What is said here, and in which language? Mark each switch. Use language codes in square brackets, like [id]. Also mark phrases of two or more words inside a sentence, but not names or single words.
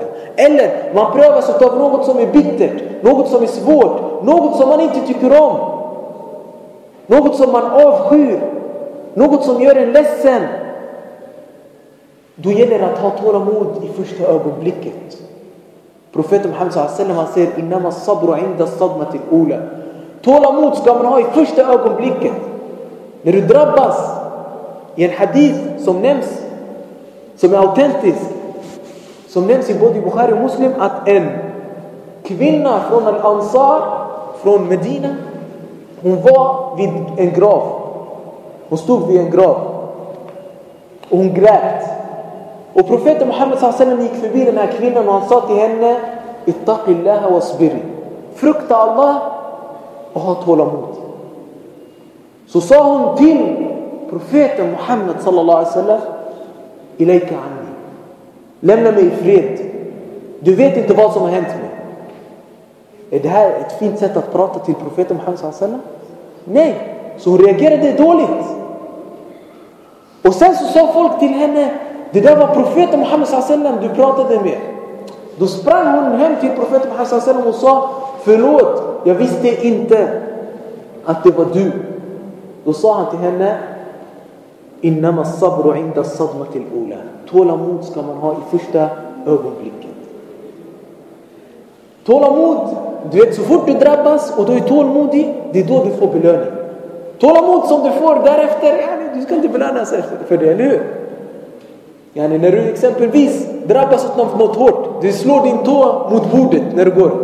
[sv] Eller man prövas utav något som är bittert. Något som är svårt. Något som man inte tycker om. Något som man avskyr. Något som gör en ledsen. Då gäller det att ha tålamod i första ögonblicket. [ar] Profeten Muhammed sallallahu [sv] han säger [ar] إنما الصبر عند الصدمة الأولى. [sv] Tålamod ska man ha i första ögonblicket. När du drabbas i en hadith som nämns, som är autentisk, som nämns i både Bukhari och Muslim, att en kvinna från Al-Ansar, från Medina, hon var vid en grav. Hon stod vid en grav. Och hon grät. Och profeten Muhammed sallallahu gick förbi den här kvinnan och han sa till henne, [ar] اتقي الله واصبري. [sv] Frukta Allah och ha tålamod. Så sa hon till profeten Muhammed [ar] صلى الله عليه وسلم, إليك عني. [sv] Lämna mig i fred. Du vet inte vad som har hänt mig. Är det här ett fint sätt att prata till profeten Muhammed [ar] صلى الله عليه وسلم? [sv] Nej. Så hon reagerade dåligt. Och sen så sa folk till henne, det där var profeten Muhammed [ar] صلى الله عليه وسلم [sv] du pratade med. Då sprang hon hem till profeten Muhammed [ar] صلى الله عليه وسلم [sv] och sa, förlåt, jag visste inte att det var du. Då sa han till henne, [ar] إنما الصبر عند الصدمة الأولى. [sv] Tålamod ska man ha i första ögonblicket. Tålamod, du vet, så fort du drabbas och du är tålmodig, det är då du får belöning. Tålamod som du får därefter, du ska inte belönas för det, eller hur? När du exempelvis drabbas av något hårt, du slår din tå mot bordet när du går.